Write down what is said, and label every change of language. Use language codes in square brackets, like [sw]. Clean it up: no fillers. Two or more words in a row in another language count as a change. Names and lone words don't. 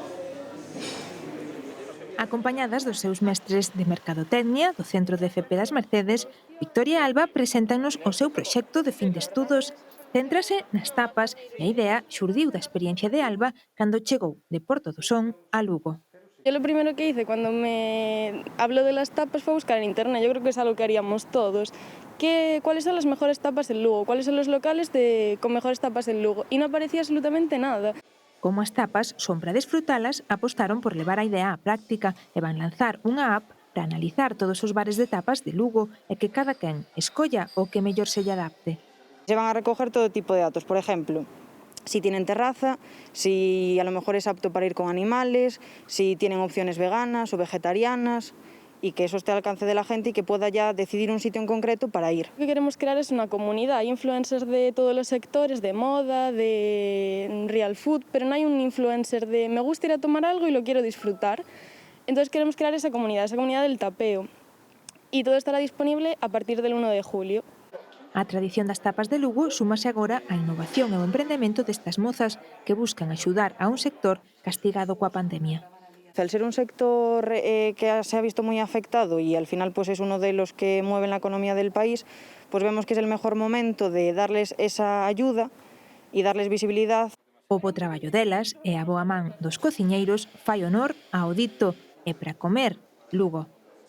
[gl] Acompañadas dos seus mestres de Mercadotecnia do Centro de FP das Mercedes, Victoria e Alba preséntanos o seu proxecto de fin de estudos. Céntrase nas tapas e a idea xurdiu da experiencia de Alba cando chegou de Porto do Son a Lugo. [es] Yo lo primero que hice cuando me habló de las tapas fue buscar en internet. Yo creo que es algo que haríamos todos. ¿Cuáles son las mejores tapas en Lugo? ¿Cuáles son los locales con mejores tapas en Lugo? Y no aparecía absolutamente nada. [gl] Como as tapas son para desfrutalas, apostaron por levar a idea á práctica e van lanzar unha app para analizar todos os bares de tapas de Lugo e que cada quen escolla o que mellor se lle adapte. [es] Se van a recoger todo tipo de datos, por ejemplo, si tienen terraza, si a lo mejor es apto para ir con animales, si tienen opciones veganas o vegetarianas, y que eso esté al alcance de la gente y que pueda ya decidir un sitio en concreto para ir. Lo que queremos crear es una comunidad. Hay influencers de todos los sectores, de moda, de [en] real food, [es] pero no hay un influencer de me gusta ir a tomar algo y lo quiero disfrutar. Entonces queremos crear esa comunidad del tapeo. Y todo estará disponible a partir del 1 de julio. [gl] A tradición das tapas de Lugo súmase agora a innovación e o emprendemento destas mozas que buscan axudar a un sector castigado coa pandemia. [es] Al ser un sector que se ha visto muy afectado y al final pues es uno de los que mueven la economía del país, pues vemos que es el mejor momento de darles esa ayuda y darles visibilidad. [gl] O bo traballo delas e a boa man dos cociñeiros fai honor ao dito e para comer Lugo.